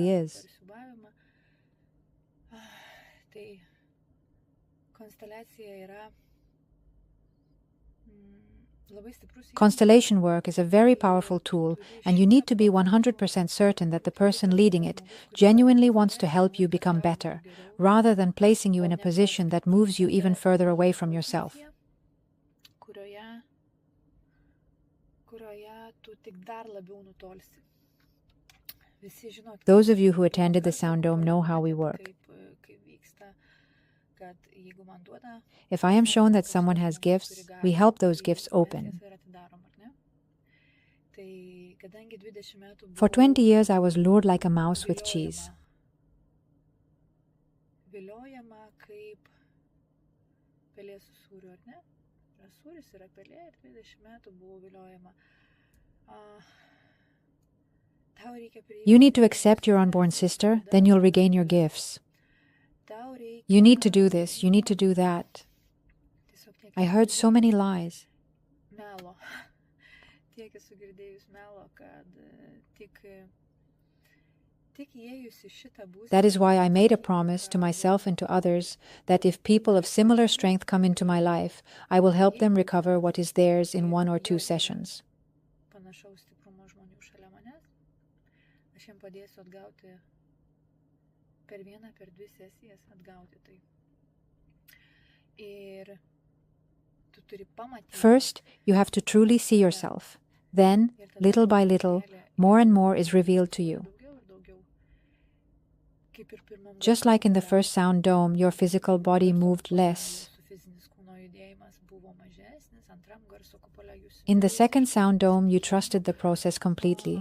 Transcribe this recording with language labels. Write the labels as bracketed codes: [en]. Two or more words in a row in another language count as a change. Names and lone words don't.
[lt] pasidaro is. per siūbavimą. Tai konsteliacija yra labai stiprus [en] Constellation work is a very powerful tool, and you need to be 100% certain that the person leading it genuinely wants to help you become better, rather than placing you in a position that moves you even further away from yourself. [lt] kurioje tu tik dar labiau nutolsi. Visi žinot, [en] Those of you who attended the Sound Dome know how we work. [lt] kaip vyksta, kad jeigu man duoda, [en] If I am shown that someone has gifts, we help those gifts open. [lt] ir atidarom, ar ne? Tai kadangi 20 metų [en] For 20 [lt] buvau [en] years, I was lured like a mouse with cheese. [lt] viliojama kaip pelė su sūriu, ar ne? Yra sūris, yra pelė ir 20 metų buvau viliojama. Tau reikia [en] You need to accept your unborn sister, then you'll regain your gifts. [lt] Tau reikia [en] You need to do this, you need to do that. [lt] tiesiog tiek [en] I heard so many lies. [lt] melo. Tiek esu girdėjus melo, kad tik įėjus į šitą būseną. [en] That is why I made a promise to myself and to others that if people of similar strength come into my life, I will help them recover what is theirs in 1 or 2 sessions. [lt] Panašaus stiprumo žmonių šalia manęs. Aš jiems padėsiu atgauti per 1, per 2 sesijas atgauti tai. Ir tu turi pamatyti. [en] First, you have to truly see yourself. Then, little by little, more and more is revealed to you. Just like in the first Sound Dome, your physical body moved less. In the second Sound Dome, you trusted the process completely.